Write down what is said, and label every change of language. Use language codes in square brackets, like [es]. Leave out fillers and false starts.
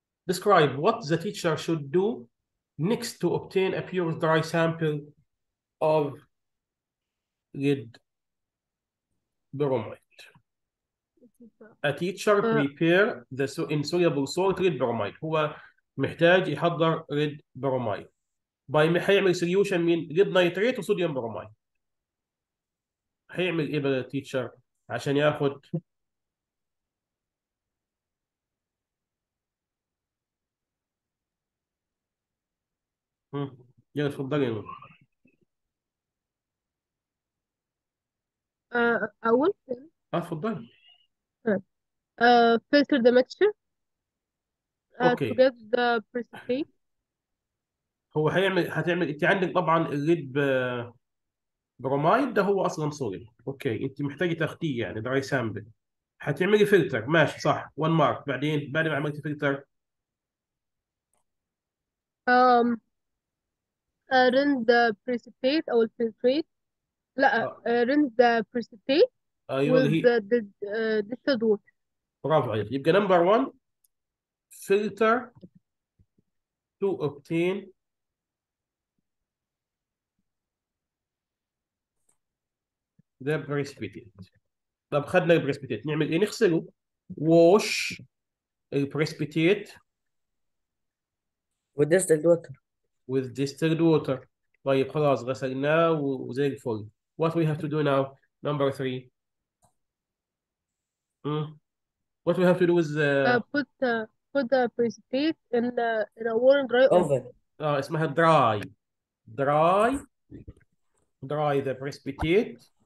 [en] Describe what the teacher should do next to obtain a pure dry sample of lead 2 bromide. Describe what the teacher should do next to obtain a pure dry sample of lead bromide. A teacher prepare the insoluble salt lead bromide. [ar] هو محتاج يحضر lead bromide. هيعمل solution من lead nitrate وصوديوم bromide. هيعمل ايه بقى التيتشر عشان ياخد يلا اتفضلي يا نور. أول اتفضلي. [en] filter the mixture to okay get the precipitate. [ar] هو هتعمل انت عندك طبعا الليد برومايد ده هو اصلا صوديوم. اوكي انت محتاجه تاخديه يعني دراي سامبل. هتعملي فلتر ماشي صح 1 مارك. بعدين بعد ما عملتي فلتر [en] um rinse the precipitate [ar] أو [en] الفلترate. [ar] لا [en] rinse the precipitate [ar] ايوه [en] with [ar] اللي هي [en] the distilled water. [ar] برافو عليك. يبقى [en] Number 1 filter to obtain the precipitate. [ar] طب خدنا البريسبيتيت نعمل ايه؟ نغسله. [en] wash البريسبيتيت with distilled water. with distilled water. [ar] طيب خلاص غسلناه وزي الفل. [en] What we have to do now? Number 3. What we have to do is put put the precipitate in a warm dry oven. oven. [ar] اسمها [en] dry the precipitate.